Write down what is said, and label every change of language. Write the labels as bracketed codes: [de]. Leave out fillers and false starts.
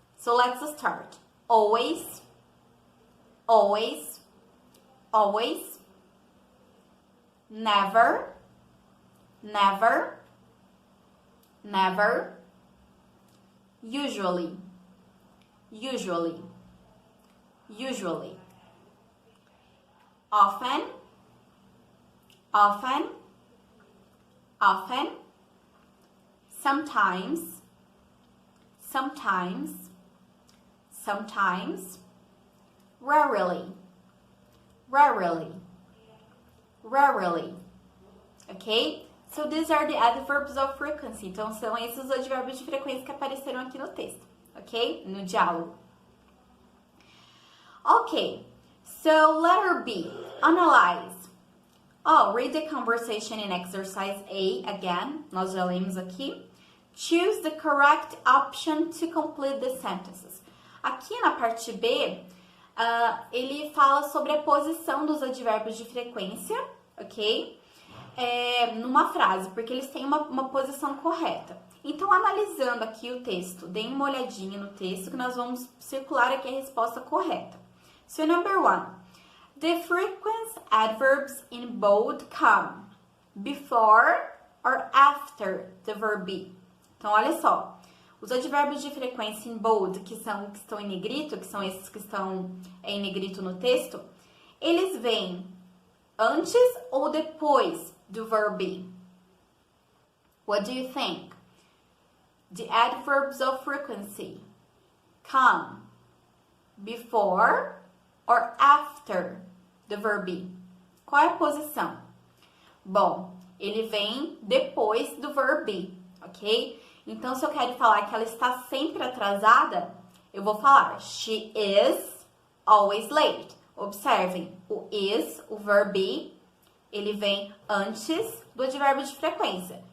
[en] So let's start. Always, always, always, never, never, never, usually, usually, usually, often, often, often, sometimes, sometimes, sometimes, rarely, rarely, rarely, ok? So these are the adverbs of frequency. [pt] Então, são esses os advérbios de frequência que apareceram aqui no texto, ok? No diálogo. [en] Ok, so letter B, analyze. Oh, read the conversation in exercise A again. [pt] Nós já lemos aqui. [en] Choose the correct option to complete the sentences. [pt] Aqui na parte B, ele fala sobre a posição dos advérbios de frequência, ok? Numa frase, porque eles têm uma posição correta. Então, analisando aqui o texto, deem uma olhadinha no texto que nós vamos circular aqui a resposta correta. [en] So, number 1. The frequent adverbs in bold come before or after the verb be. [pt] Então, olha só. Os advérbios de frequência em bold, que estão em negrito, que são esses que estão em negrito no texto, eles vêm antes ou depois do verb be? [en] What do you think? The adverbs of frequency come before or after the verb be? [pt] Qual é a posição? Bom, ele vem depois do verb be, ok? Então, se eu quero falar que ela está sempre atrasada, eu vou falar [en] she is always late. [pt] Observem, o is, o verb be, ele vem antes do advérbio de frequência.